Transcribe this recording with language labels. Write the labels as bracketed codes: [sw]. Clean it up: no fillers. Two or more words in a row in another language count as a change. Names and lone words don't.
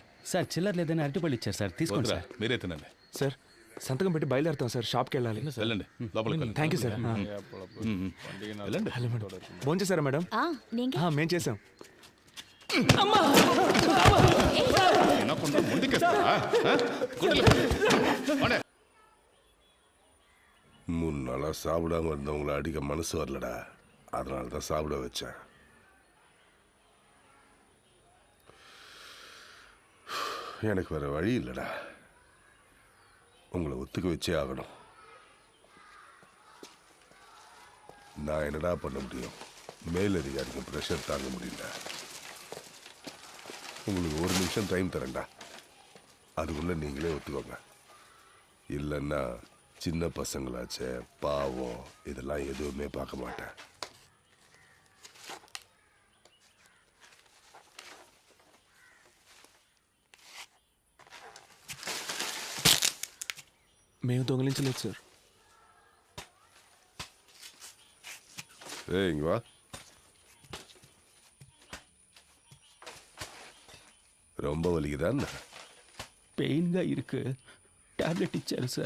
[te] సార్ చిల్లర లేదని అరటిపళ్ళు ఇచ్చారు సార్, తీసుకోండి వద్దురా, సార్. మీరే తినండి. సార్ సంతకం పెట్టి బయలుదేరుతాం సార్. షాప్కి వెళ్ళాలి. వెళ్ళండి, లోపలికి వెళ్ళండి. థ్యాంక్ యూ సార్. వెళ్ళండి. హలో మేడం, ఫోన్ చేశారా మేడం? మేము చేసాం. వినకుండా ముందుకేస్తారా? [ta] மூணு நாளாக சாப்பிடாம இருந்தவங்கள அடிக்க மனசு வரலடா. அதனால தான் சாப்பிட வச்சேன். எனக்கு வேற வழி இல்லைடா. உங்களை ஒத்துக்க வச்சே ஆகணும். நான் என்னடா பண்ண முடியும்? மேலதிகாரிக்கு ப்ரெஷர் தாங்க முடியல. உங்களுக்கு ஒரு நிமிஷம் டைம் தரேன்டா. அதுக்குள்ளே நீங்களே ஒத்துக்கோங்க. இல்லைன்னா சின்ன பசங்களாச்சே, பாவம், இதெல்லாம் எதுவுமே பார்க்க மாட்டேன். [te] మేము దొంగలించలేదు సార్. [ta] இங்க வா. ரொம்ப வலிக்குதான்? [te] పెయిన్గా ఇருக்கு, టాబ్లెట్ ఇచ్చారు సార్.